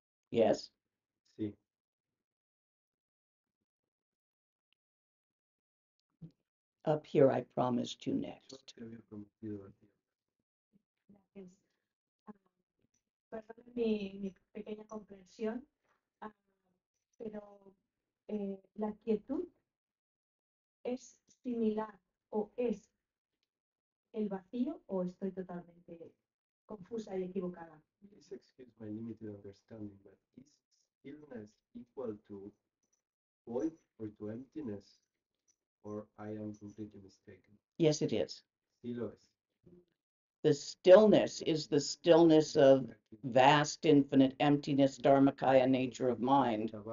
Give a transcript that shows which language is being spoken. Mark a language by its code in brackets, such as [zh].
[en] Yes. Up here, I promised you next. [es] Te había prometido a ti. Gracias. Perdón mi pequeña comprensión, pero la quietud es similar o es el vacío o estoy totalmente confusa y equivocada. [en] Please excuse my limited understanding, but is stillness equal to void or to emptiness? Or I am completely mistaken? Yes, it is. [es] Sí lo es. [en] The stillness is the stillness of vast, infinite emptiness, Dharmakaya nature of mind.